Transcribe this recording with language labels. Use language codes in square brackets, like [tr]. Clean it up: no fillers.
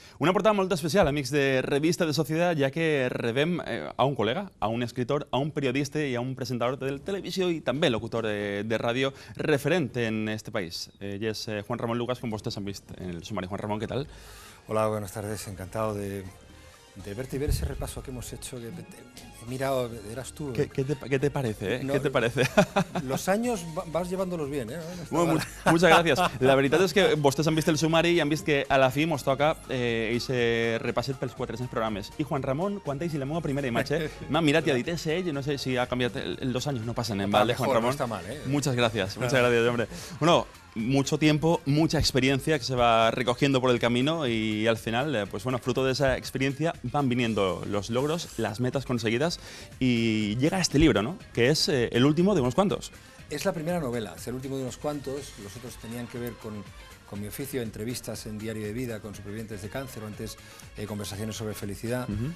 [ca] Una portada molt especial, amics de Revista de Societat, ja que rebem a un col·lega, a un escritor, a un periodista i a un presentador de televisió i també locutor de ràdio referent en este país. Ell és Juan Ramón Lucas, com vostès han vist en el sumari. [es] Juan Ramón, ¿qué tal? Hola, buenas tardes. Encantado de verte y ver ese repaso que hemos hecho. He mirado, eras tú. ¿Qué te parece? No, ¿Qué te parece? Los años vas llevándolos bien, ¿eh? Bueno, muchas gracias. [ca] La veritat és que vostès han vist el sumari i han vist que a la fi mos toca ese repasset pels 400 programes. I Juan Ramón, quan és la meva primera imatge, m'ha mirat i ha dit, és ell, no sé si ha canviat els 2 anys, no passen, ¿vale, Juan Ramón? [es] No está mal, ¿eh? Muchas gracias, hombre. Bueno, mucho tiempo, mucha experiencia que se va recogiendo por el camino y al final, pues bueno, fruto de esa experiencia van viniendo los logros, las metas conseguidas y llega este libro, ¿no? Que es el último de unos cuantos. Es la primera novela, es el último de unos cuantos. Los otros tenían que ver con mi oficio, entrevistas en Diario de Vida con supervivientes de cáncer o antes conversaciones sobre felicidad.